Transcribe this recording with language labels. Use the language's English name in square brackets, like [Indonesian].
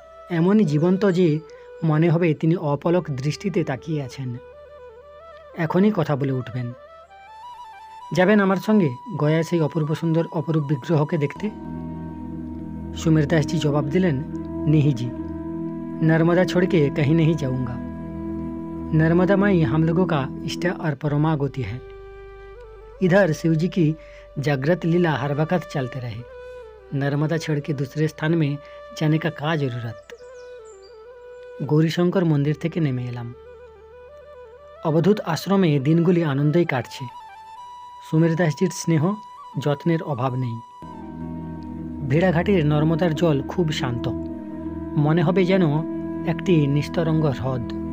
[Bangla] এমনই জীবন্ত যে মনে হবে তিনি অপলক দৃষ্টিতে তাকিয়ে আছেন। এখনই কথা বলে উঠবেন। যাবেন আমার সঙ্গে গয়া সেই অপূর্ব সুন্দর অপরূপ বিগ্রহকে দেখতে? সুমেরদাসজি জবাব দিলেন, [Hindi] নেহিজি, नर्मदा छोड़ के कहीं नहीं जाऊंगा। नर्मदा माई हम लोगों का इष्ट और परमा गति है। इधर शिवजी की जागृत लीला हर वक्त चलते रहे। नर्मदा छोड़ के दूसरे स्थान में जाने का क्या जरूरत। [Bangla] গৌরীশঙ্কর মন্দির থেকে নেমে এলাম। অবধূত আশ্রমে দিনগুলি আনন্দেই কাটছে। সুমের দাসজির স্নেহ যত্নের অভাব নেই। ভেড়াঘাটের নর্মদার জল খুব শান্ত, মনে হবে যেন একটি নিস্তরঙ্গ হ্রদ।